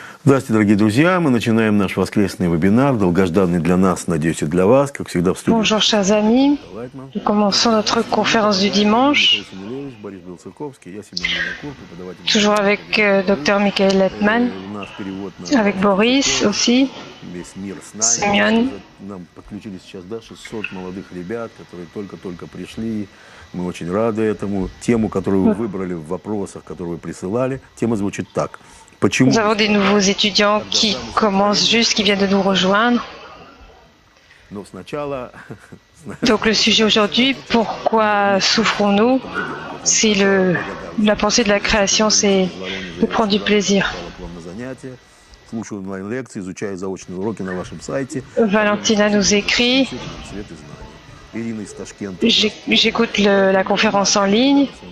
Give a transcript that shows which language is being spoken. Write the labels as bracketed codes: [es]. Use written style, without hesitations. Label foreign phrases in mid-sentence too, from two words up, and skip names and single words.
[ru] Здравствуйте, дорогие друзья. Мы начинаем наш воскресный вебинар, долгожданный для нас, надеюсь, и для вас, как всегда в студии. [fr] Bonjour chers amis, nous commençons notre conférence du dimanche, toujours avec Dr Michael Letman, avec Boris aussi, [ru] Семен. Нам подключились сейчас, да, 600 молодых ребят, которые только-только пришли. Мы очень рады этому. Тему, которую вы выбрали в вопросах, которые вы присылали, тема звучит так. Почему? [fr] Nous avons des nouveaux étudiants qui commencent juste, qui viennent de nous rejoindre. [ru] Но сначала... [fr] Donc le sujet aujourd'hui, pourquoi souffrons-nous? Si la pensée de la création, c'est de prendre du plaisir. Valentina nous écrit, j'écoute la conférence en ligne.